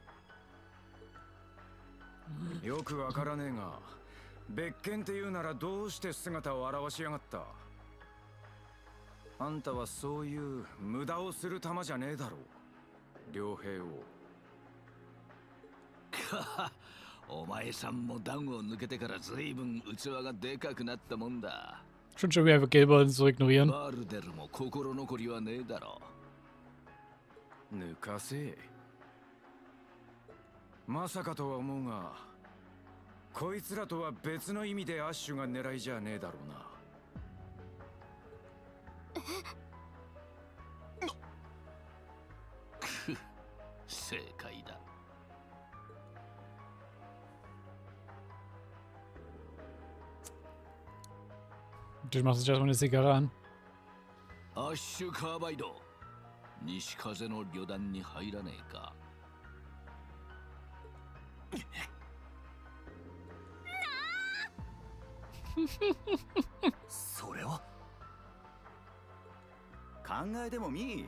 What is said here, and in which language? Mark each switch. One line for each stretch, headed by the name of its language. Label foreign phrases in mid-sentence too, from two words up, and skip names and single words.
Japanese: よくわからねえが、別件って言うならどうして姿を現しやがった。あんたはそういう無駄をする玉じゃねえだろう、両兵を。お前さんも段を抜けてからずいぶん器がでかくなったもんだ。
German: Schon wieder einfach Gilbert zu ignorieren.
Japanese: バルデルも心残りはねえだろ。抜かせ。まさかとは思うが、こいつらとは別の意味でアッシュが狙いじゃねえだろうな。正解だ。
German: Du machst sich erstmal eine Zigarre an.
Japanese: アッシュカーバイド、西風の旅団に入らねえか。それは考えてもみ。